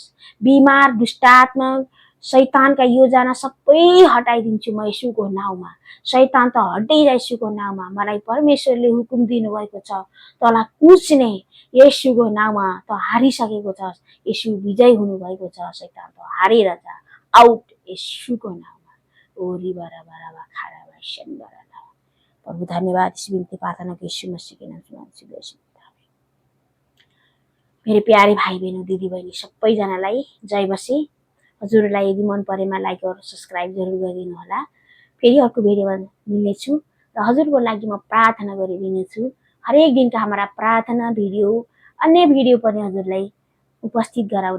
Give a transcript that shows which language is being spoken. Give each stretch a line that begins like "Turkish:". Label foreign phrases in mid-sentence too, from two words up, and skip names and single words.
Nepali: बिमार, दुष्टात्मा, शैतानका योजना सबै हटाइदिन्छु म येशूको नाउँमा। शैतान त हटि जा येशूको नाउँमा। मलाई परमेश्वरले हुकुम दिनुभएको छ तँलाई कुच्ने येशूको नाउँमा। त हारिसकेको छ, येशू विजय हुनुभएको छ। शैतान त हारेर जा, आउट येशूको नाउँमा। ओरी बरा बरा बा खारा बा शंबरा। प्रभु धन्यवाद।
Hindi: इस बिनती प्रार्थना को यीशु मसीह के नाम से मांगछु। मेरे प्यारे
Nepali: भाइ बहिनी दिदीबहिनी सबैजनालाई जय मसीह। हजुरलाई यदि मन परेमा लाइक और सब्स्क्राइब जरुर गरिदिनु होला। फेरि अर्को भिडियोमा मिल्नेछु र हजुरको लागि म प्रार्थना गरिदिनेछु। हरेक दिनका हाम्रा प्रार्थना भिडियो, अन्य भिडियो पनि हजुरलाई उपस्थित गराउनेछु।